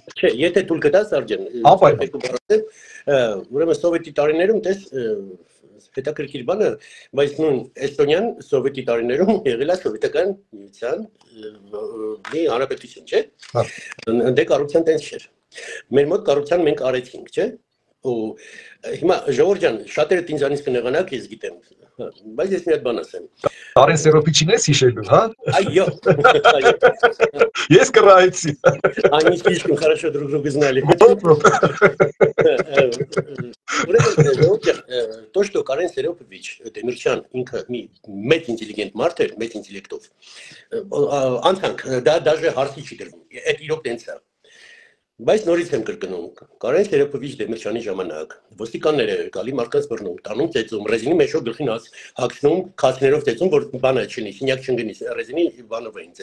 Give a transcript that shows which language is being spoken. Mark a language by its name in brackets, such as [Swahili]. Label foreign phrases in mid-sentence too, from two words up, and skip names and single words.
[Armenian] Չէ, եթե թույլ կտաս Արտակ, ուրեմն սովետի տարիներում տես հետաքրքիր բանը, բայց նույն Էստոնիան սովետի տարիներում եղել է սովետական միության մի հանրապետություն, չէ՞։ Դե կառուցության տենց չէր։ Մեր մոտ կառուցության մենք արեցինք, չէ՞։ Ու հիմա Ժողովուրդ ջան, շատերը ինձանից կնեղանաք, ես գիտեմ, բայց ես մի հատ բան ասեմ։ Տարեն Սերոպիչին ես հիշելու, հա։ Այո։ Ես կռայեցի։ [Russian] Они слишком хорошо друг друга знали. То, что [Armenian] Կարեն Սերոպովիչ Դեմիրճյան ինքը մի մեծ ինտելիգենտ մարդ էր, մեծ ինտելեկտով։ Անցանք, դա даже հարցի չի դրվում։ Այդ իրոք տենց է։ Բայց նորից եմ կրկնում, Կարեն Սերոպովիչ Դեմիրճյանի ժամանակ ոստիկանները գալի մարդկանց բռնում, տանում ծեծում, ռեզինի մեջով գլխին հագցնում, քացներով ծեծում, որ բանը չլինի, սինյակ չընկնի, ռեզինի բանով էին